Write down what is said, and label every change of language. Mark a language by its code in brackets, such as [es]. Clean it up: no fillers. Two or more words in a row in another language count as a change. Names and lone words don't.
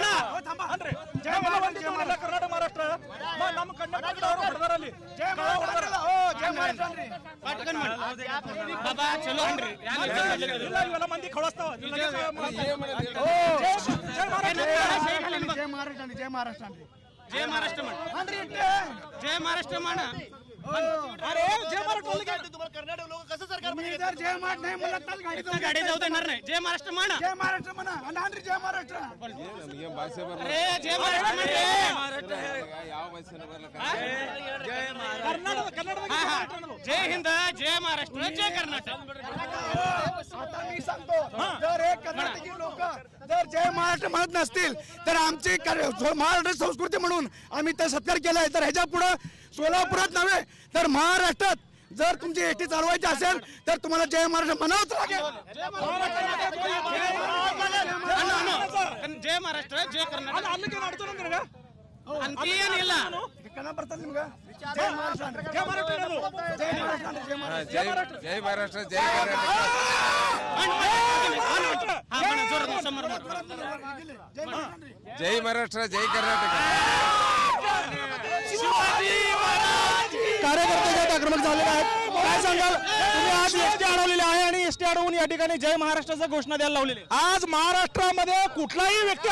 [kn] ಜಯ ಕರ್ನಾಟಕ ಮಹಾರಾಷ್ಟ್ರ ನಮ್ಮ ಕನ್ನಡದಲ್ಲಿ ಜಯ ಬಾಬಾ ಚಲೋ ಅನ್ರಿ ಇವೆಲ್ಲ ಮಂದಿ ಕಳಿಸ್ತಾವ ಜಯ ಮಹಾರಾಷ್ಟ್ರ [mr] जय महाराष्ट्र म्हण जय महाराष्ट्र म्हण अरे जय महाराष्ट्र तुम्हाला कर्नाटक लोक कसं सरकार जय महाराष्ट्र नाही म्हणत गाडी जाऊ देणार नाही जय महाराष्ट्र म्हण जय महाराष्ट्र म्हणा आणि जय महाराष्ट्र अरे जय महाराष्ट्र [kn] ಯಾವ ಭಾಷೆ ಬರಲ್ಲ [mr] कर्नाटक जय हिंद जय महाराष्ट्र जय कर्नाटक आता मी सांगतो जर हे कर्नाटकी लोक जर जय महाराष्ट्र म्हणत नसतील तर आमची महाराष्ट्र संस्कृती म्हणून आम्ही ते सत्कार केलाय तर ह्याच्या पुढे सोलापुरात नव्हे तर महाराष्ट्रात जर तुमची एसटी चालवायची असेल तर तुम्हाला जय महाराष्ट्र म्हणावंच लागेल जय महाराष्ट्र जय कर्नाटक आणखी ಏನಿಲ್ಲ [kn] ಕನ್ನಡ ಬರ್ತದೆ ನಿಮ್ಗೆ ಜಯ ಮಹಾರಾಷ್ಟ್ರ ಜಯ ಮಹಾರಾಷ್ಟ್ರ ಜಯ ಮಹಾರಾಷ್ಟ್ರ [mr] ಜೈ ಮಹಾರಾಷ್ಟ್ರ ಜೈ जय महाराष्ट्र जय कर्नाटक कार्यकर्ते आक्रमक झालेले आहेत काय सांगाल तुम्ही आज एसटी अडवलेली आहे आणि एसटी अडवून या ठिकाणी जय महाराष्ट्राची घोषणा द्यायला लावलेली आज महाराष्ट्रामध्ये कुठलाही व्यक्ती